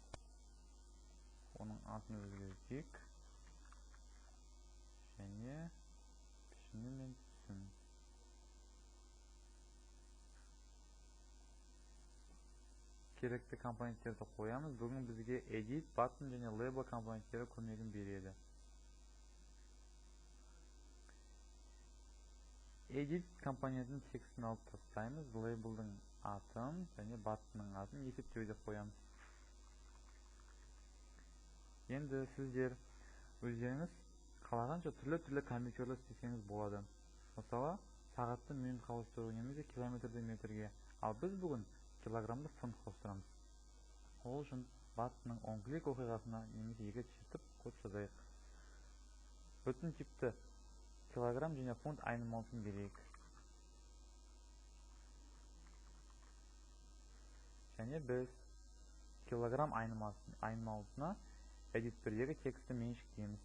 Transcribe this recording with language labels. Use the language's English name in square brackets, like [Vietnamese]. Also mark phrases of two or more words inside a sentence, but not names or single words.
[Kazakh] Оның атын өзгертейік. Және пішіні мен түсін. Керекті компоненттерді қоямыз. Бүгін бізге edit, button және label компоненттері көмегін береді. Edit компонентінің текстін алып тастаймыз. Label'дың атын және buttonның атын есептеу деп қоямыз. Енді сіздер өздеріңіз қалағанша түрлі компьютерлер істесеңіз болады. Мысалы, сағатты минутқа ауыстыру немесе километрді метрге. Ал біз бүгін килограммды фунтқа ауыстырамыз. Ол үшін buttonның [English] on click [Kazakh] оқиғасына немесе екі чертіп код жазайық. Бүтін типті килограмм және фунт айнымалысын берейік. Және біз килограмм айнымалысына edit 1-дегі текстті меншіктейміз.